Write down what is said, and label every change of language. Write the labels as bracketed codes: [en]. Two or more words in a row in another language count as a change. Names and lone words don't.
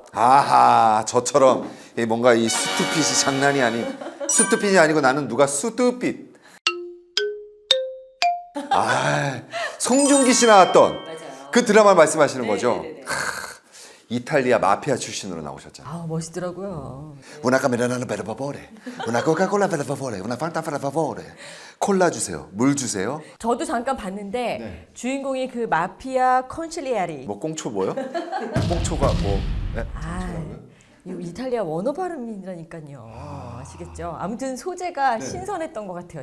[ko] 아하, 저처럼 뭔가 이 수트핏이 장난이 아닌 수트핏이 아니고 나는 누가 수트핏. 아, 송중기 씨 나왔던 그 드라마 말씀하시는 거죠? 이탈리아 마피아 출신으로 나오셨잖아요. 아, 멋있더라고요. [it] Una camerana per favore, una Coca-Cola per favore, una Fanta per favore. [ko] 콜라 주세요. 물 주세요. 저도 잠깐 봤는데 주인공이 그 마피아 컨실리아리. 뭐 꽁초 뭐요? 꽁초가 뭐? 네? 이 이탈리아 원어 발음이라니까요. 아시겠죠? 아무튼 소재가 신선했던 것 같아요.